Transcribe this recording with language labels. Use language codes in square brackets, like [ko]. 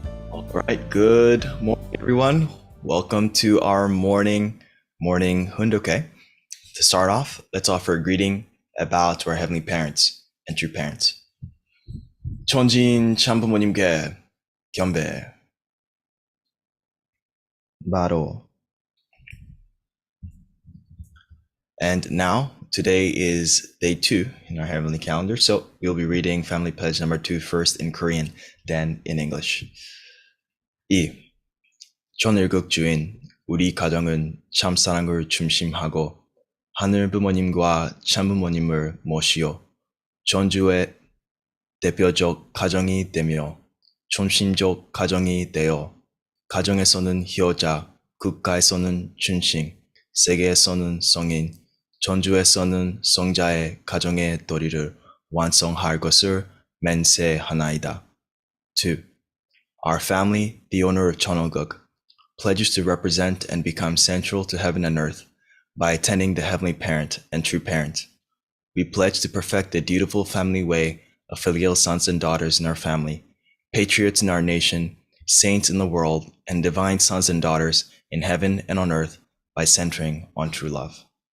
[en] All right, good morning, everyone. Welcome to our morning hundoke. To start off, let's offer a greeting about to our heavenly parents and true parents. [ko] 천지인 참부모님께 경배. 바로. [en] And now, today is day 2 in our heavenly calendar, so we'll be reading Family Pledge number 2 first in Korean, then in English. [ko] 2. 천일국 주인 우리 가정은 참사랑을 중심하고 하늘 부모님과 참부모님을 모시어 전주의 대표적 가정이 되며 중심적 가정이 되어 가정에서는 효자, 국가에서는 준신, 세계에서는 성인, 전주에서는 성자의 가정의 도리를 완성할 것을 맹세하나이다. [en] 2. Our family, the owner of Cheonilguk, pledges to represent and become central to heaven and earth by attending the heavenly parent and true parent. We pledge to perfect the dutiful family way of filial sons and daughters in our family, patriots in our nation, saints in the world, and divine sons and daughters in heaven and on earth by centering on true love.